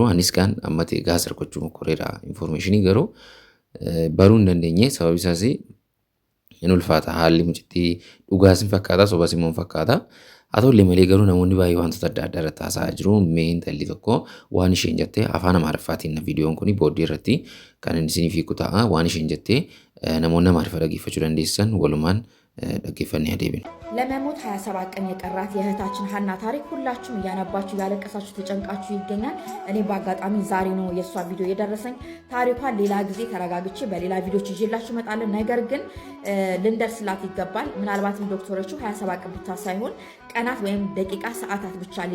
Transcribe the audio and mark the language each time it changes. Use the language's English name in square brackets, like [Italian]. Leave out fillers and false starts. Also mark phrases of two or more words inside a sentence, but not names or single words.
[Oromo] Anis kan amma ta'e gaasa argachuu mokoreera informationii garuu baruu hin dandeenye sababi isaas hin ulfaata haalli mucittii dhugaas hin fakkaata sobas immoo hin fakkaata. Haa ta'ullee malee garuu namoonni baay'ee wantoota adda addaa irratti haasa'aa jiru. Mee intalli tokko waan isheen jettee afaan Amaariffaatiin viidiyoon kun booddee irratti kan inni isiniif hiiku ta'a. Waan isheen jettee namoonni Amaariffa dhaggeeffachuu dandeessan walumaan dhaggeeffannee adeemna. [Amharic] ለመሞት 27 ቀን የቀራት የእህታችን ሀና ታሪክ ሁላችሁም እያነባችሁ ያለቀሳችሁ ተጨንቃችሁ ይገኛል። እኔ በአጋጣሚ ዛሬ ነው የሷ ቪዲዮ የደረሰኝ። ታሪኳን ሌላ ጊዜ ተረጋግቼ በሌላ ቪዲዮች ይዤላችሁ እመጣለሁ። ነገር ግን ልንደርስላት ይገባል። ምናልባትም ዶክተሮቹ 27 ቀን ብቻ ሳይሆን ቀናት ወይም ደቂቃ ሰዓታት ብቻ